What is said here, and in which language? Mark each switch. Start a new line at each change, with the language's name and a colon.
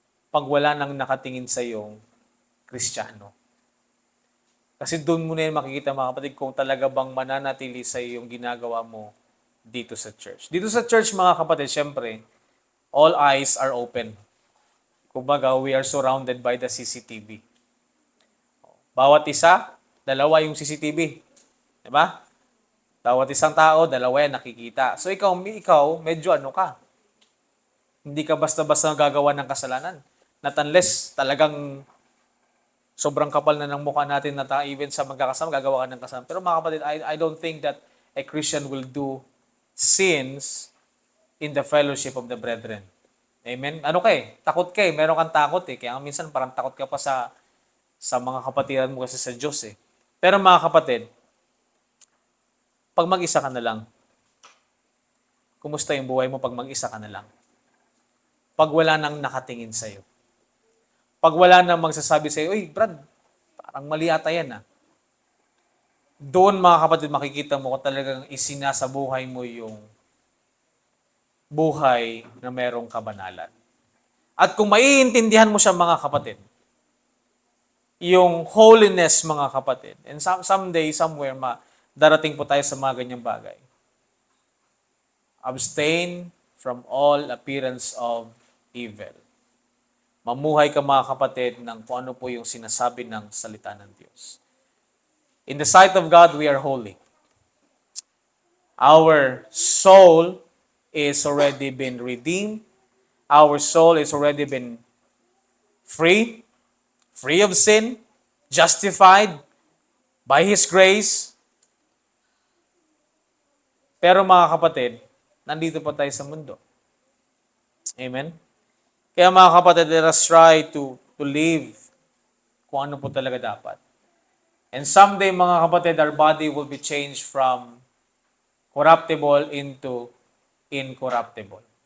Filipino: Pag wala nang nakatingin sa iyong Kristiyano. Kasi doon mo na yan makikita mga kapatid kung talaga bang mananatili sa iyong ginagawa mo dito sa church. Dito sa church mga kapatid, syempre,
English: all eyes are open.
Filipino: Kumbaga,
English: we are surrounded by the CCTV.
Filipino: Bawat isa, dalawa yung CCTV. Diba? Bawat isang tao, dalawa yan nakikita. So ikaw medyo ano ka. Hindi ka basta-basta gagawa ng kasalanan.
English: Not unless
Filipino: talagang sobrang kapal na ng mukha natin na even sa magkakasama, gagawa ka ng kasama. Pero mga kapatid,
English: I don't think that a Christian will do sins in the fellowship of the brethren.
Filipino: Amen? Ano ka eh? Takot ka eh. Meron kang takot eh. Kaya minsan parang takot ka pa sa mga kapatiran mo kasi sa Diyos eh. Pero mga kapatid, pag mag-isa ka na lang, kumusta yung buhay mo pag mag-isa ka na lang? Pag wala nang nakatingin sa'yo. Pag wala nang magsasabi sa'yo, uy, Brad, parang mali ata yan ah. Doon mga kapatid, makikita mo kung talagang isinasa buhay mo yung buhay na merong kabanalan. At kung maiintindihan mo siya mga kapatid, yung holiness mga kapatid,
English: and someday, somewhere,
Filipino: darating po tayo sa mga ganyang bagay.
English: Abstain from all appearance of evil.
Filipino: Mamuhay ka mga kapatid ng kung ano po yung sinasabi ng salita ng Diyos.
English: In the sight of God, we are holy. Our soul is already been redeemed. Our soul is already been free of sin, justified by His grace.
Filipino: Pero mga kapatid, nandito pa tayo sa mundo. Amen? Kaya mga kapatid,
English: let us try to live
Filipino: kung ano po talaga dapat.
English: And someday
Filipino: mga kapatid,
English: our body will be changed from corruptible into incorruptible.